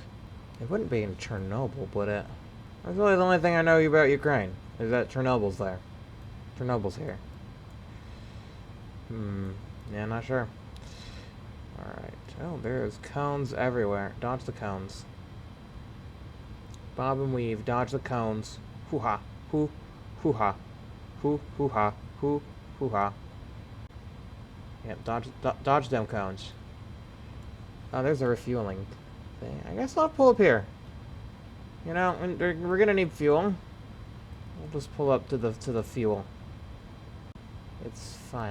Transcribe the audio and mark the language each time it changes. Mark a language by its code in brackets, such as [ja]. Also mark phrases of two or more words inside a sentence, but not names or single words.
[en] It wouldn't be in Chernobyl, would it? That's really the only thing I know about Ukraine, is that Chernobyl's there. Chernobyl's here. Yeah, not sure. Alright. Oh, there's cones everywhere. Dodge the cones. Bob and weave. Dodge the cones. Hoo-ha. Hoo. Hoo-ha. Hoo. Hoo-ha. Hoo. Hoo-ha. Yep, dodge them cones. Oh, there's a refueling thing. I guess I'll pull up here. You know, we're gonna need fuel. We'll just pull up to the fuel. It's fine.